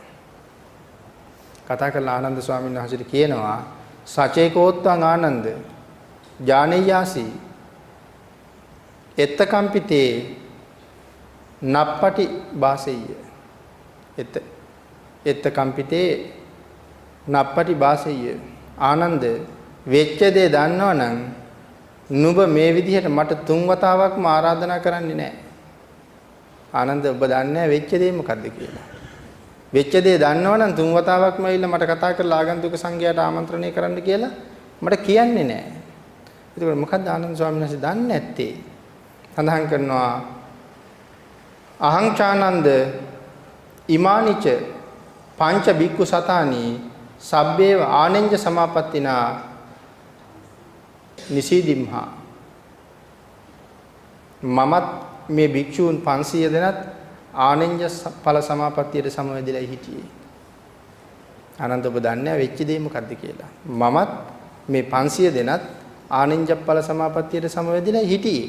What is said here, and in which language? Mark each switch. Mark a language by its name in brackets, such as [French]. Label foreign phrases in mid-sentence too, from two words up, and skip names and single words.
[Sinhala] කතා කරලා ආනන්ද ස්වාමීන් වහන්සේට කියනවා [Pali] සචේකෝත්වං ආනන්ද ඥානයාසි එත්තකම්පිතේ නප්පටි වාසෙය්‍ය එත්තකම්පිතේ නප්පටි වාසෙය්‍ය [Sinhala] ආනන්ද වෙච්ච දේ දන්නවනම් නුඹ මේ විදිහට මට 3 වතාවක්ම ආරාධනා කරන්නේ නැහැ. ආනන්ද ඔබ දන්නේ නැහැ වෙච්ච දේ මොකද්ද කියලා. වෙච්ච දේ දන්නවනම් 3 වතාවක්ම ඇවිල්ලා මට කතා කරලා ආගන්තුක සංඝයාට ආමන්ත්‍රණය කරන්න කියලා මට කියන්නේ නැහැ. ඒකෝර මොකද්ද ආනන්ද ස්වාමීන් වහන්සේ දන්නේ නැත්තේ? සඳහන් කරනවා [Pali] අහං චානන්ද ඉමානිච පංච බික්කු සතානි සබ්බේව ආනෙන්ජ සමාපත්තිනා නිසීදිම්හා [Sinhala] මමත් මේ භික්ෂූන් 500 දෙනත් ආනෙන්ජ ඵල සමාපත්තියට සමවැදිලා හිටියේ. ආනන්ද ඔබ දන්නේ වෙච්ච දේ මොකද්ද කියලා. මමත් මේ 500 දෙනත් ආනෙන්ජ ඵල සමාපත්තියට සමවැදිලා හිටියේ.